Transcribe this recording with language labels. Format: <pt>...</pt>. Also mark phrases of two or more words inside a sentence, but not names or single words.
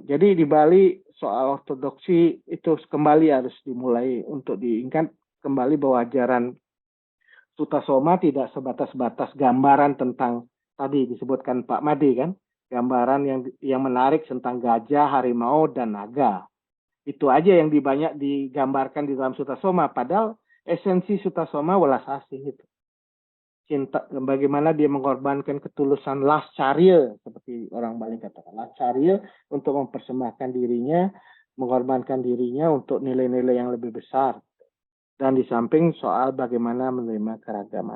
<id>Jadi di Bali soal ortodoksi itu kembali harus dimulai untuk diingat kembali bahwa ajaran Sutasoma tidak sebatas-batas gambaran tentang tadi disebutkan Pak Made kan, gambaran yang menarik tentang gajah, harimau dan naga. Itu aja yang banyak digambarkan di dalam Sutasoma, padahal esensi Sutasoma</id> <jv>welas asih</jv> <id>itu. Cinta, bagaimana dia mengorbankan ketulusan lascarya, seperti orang Bali katakan, lascarya untuk mempersembahkan dirinya, mengorbankan dirinya untuk nilai-nilai yang lebih besar. Dan di samping soal bagaimana menerima keragaman.</id>